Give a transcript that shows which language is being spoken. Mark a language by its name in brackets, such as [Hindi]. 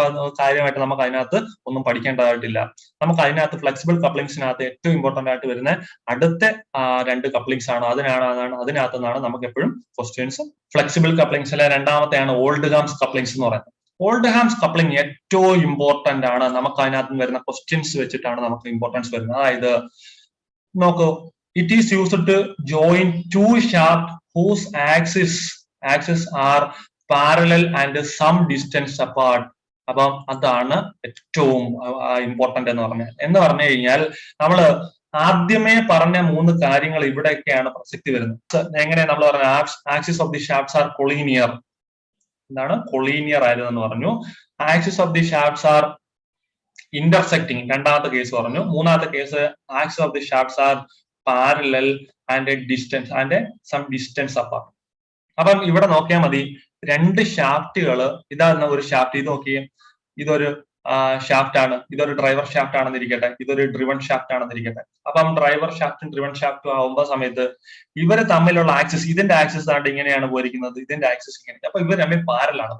[Malayalam] അപ്പൊ അത് കാര്യമായിട്ട് നമുക്ക് അതിനകത്ത് ഒന്നും പഠിക്കേണ്ടതായിട്ടില്ല. നമുക്ക് അതിനകത്ത് ഫ്ലെക്സിബിൾ കപ്ലിങ്സിനകത്ത് ഏറ്റവും ഇമ്പോർട്ടന്റ് ആയിട്ട് വരുന്ന അടുത്ത 2 കപ്ലിങ്സ് ആണ്. അതിനകത്ത് നിന്നാണ് നമുക്ക് എപ്പോഴും ക്വസ്റ്റ്യൻസ്. ഫ്ലെക്സിബിൾ കപ്ലിങ്സിലെ രണ്ടാമത്തെയാണ് ഓൾഡ് ഹാംസ് കപ്ലിങ്സ് എന്ന് പറയുന്നത്. ഓൾഡ് ഹാംസ് കപ്ലിംഗ് ഏറ്റവും ഇമ്പോർട്ടന്റ് ആണ്. നമുക്ക് അതിനകത്ത് വരുന്ന ക്വസ്റ്റ്യൻസ് വെച്ചിട്ടാണ് നമുക്ക് ഇമ്പോർട്ടൻസ് വരുന്നത്. അതായത് നോക്കൂ, [English] it is used to join 2 shafts whose axes are parallel and some distance apart. [Malayalam] അപ്പം അതാണ് ഏറ്റവും ഇമ്പോർട്ടന്റ് എന്ന് പറഞ്ഞു കഴിഞ്ഞാൽ, നമ്മൾ ആദ്യമേ പറഞ്ഞ 3 കാര്യങ്ങൾ ഇവിടെയൊക്കെയാണ് പ്രസക്തി വരുന്നത്. [English] എങ്ങനെ നമ്മൾ പറഞ്ഞ axis of the shafts are collinear. [Malayalam] എന്താണ് കൊളീനിയർ ആയതെന്ന് പറഞ്ഞു. [English] axis of the shafts are intersecting, [Malayalam] രണ്ടാമത്തെ കേസ് പറഞ്ഞു. മൂന്നാമത്തെ case [English] Axis of the shafts are parallel and a distance and some distance apart. [Malayalam] അപ്പം ഇവിടെ നോക്കിയാൽ മതി, രണ്ട് ഷാഫ്റ്റുകൾ, ഇതാണ് ഒരു ഷാഫ്റ്റ്, ഇത് നോക്കിയേ, ഇതൊരു ഷാഫ്റ്റ് ആണ്, ഇതൊരു ഡ്രൈവർ ഷാഫ്റ്റ് ആണെന്നിരിക്കട്ടെ, ഇതൊരു ഡ്രിവൺ ഷാഫ്റ്റ് ആണെന്നിരിക്കട്ടെ. അപ്പം ഡ്രൈവർ ഷാഫ്റ്റും ഡ്രിവൺ ഷാഫ്റ്റും ആവുമ്പോൾ സമയത്ത് ഇവര് തമ്മിലുള്ള ആക്സിസ്, ഇതിന്റെ ആക്സിസ് ആയിട്ട് ഇങ്ങനെയാണ് പോയിരിക്കുന്നത്, ഇതിന്റെ ആക്സിസ് ഇങ്ങനെ, അപ്പൊ ഇവർ തമ്മിൽ പാരലാണ്.